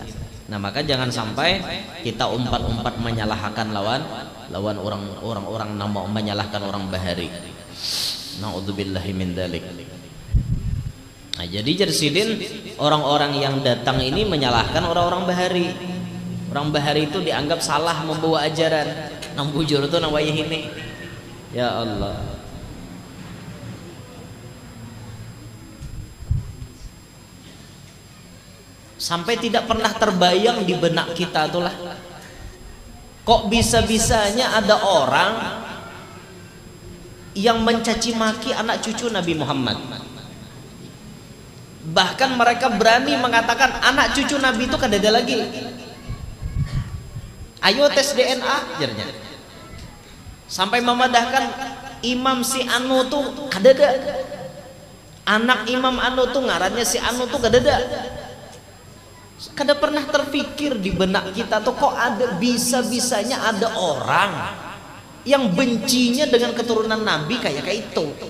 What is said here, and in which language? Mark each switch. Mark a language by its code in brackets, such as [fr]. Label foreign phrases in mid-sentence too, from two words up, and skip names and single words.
[id] Nah maka jangan sampai kita umpat-umpat menyalahkan lawan orang-orang nama menyalahkan orang bahari. [ar] نعوذ بالله من ذلك. [id] Nah jadi jersidin orang-orang yang datang ini menyalahkan orang-orang bahari. Orang bahari itu dianggap salah membawa ajaran. [bjn] Nang bujur itu nang wayah ini. [id] Ya Allah. Sampai tidak pernah terbayang di benak kita itulah, kok bisa-bisanya ada orang yang mencaci maki anak cucu Nabi Muhammad. Bahkan mereka berani mengatakan anak cucu Nabi itu kada ada lagi. Ayo tes DNA jarnya. [bjn] Sampai memadahkan Imam si Anu tuh kada ada. Anak Imam Anu tuh ngarannya si Anu tuh kada ada. [id] Kada pernah terpikir di benak kita tuh kok ada bisa-bisanya ada orang yang bencinya dengan keturunan Nabi kayak itu.